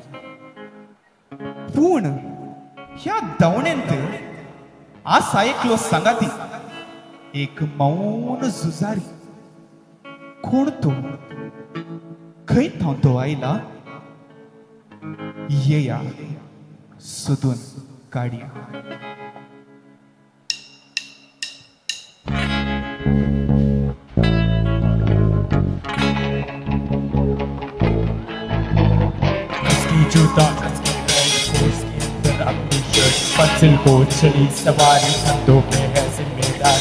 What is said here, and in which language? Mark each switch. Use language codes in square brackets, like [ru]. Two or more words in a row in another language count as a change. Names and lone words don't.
[kok] पूण ह्या धांवणेंत आज ऐकलो सांगाती एक मौन जुजारी. कोण तो? खंय थांव तो आयला? येया सोदून काडया. [hi] मंजिल को चली सवारी कंधों पे है जिम्मेदारी.